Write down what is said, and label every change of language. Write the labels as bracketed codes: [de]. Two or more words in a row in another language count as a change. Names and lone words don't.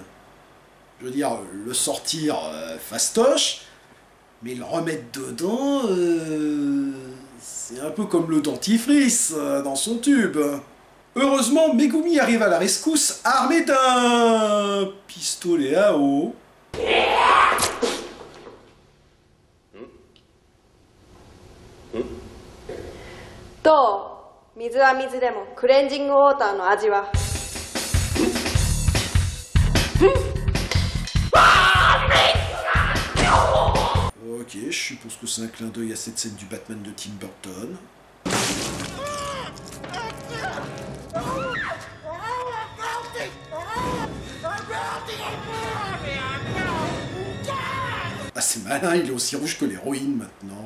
[fr] Je veux dire, le sortir fastoche, mais le remettre dedans, c'est un peu comme le dentifrice dans son tube. Heureusement, Megumi arrive à la rescousse armé d'un pistolet à eau. [ja] どう？水は水でもクレンジングウォーターの味は。 [fr] Ok, je suppose que c'est un clin d'œil à cette scène du Batman de Tim Burton. Ah, c'est malin, il est aussi rouge que l'héroïne maintenant.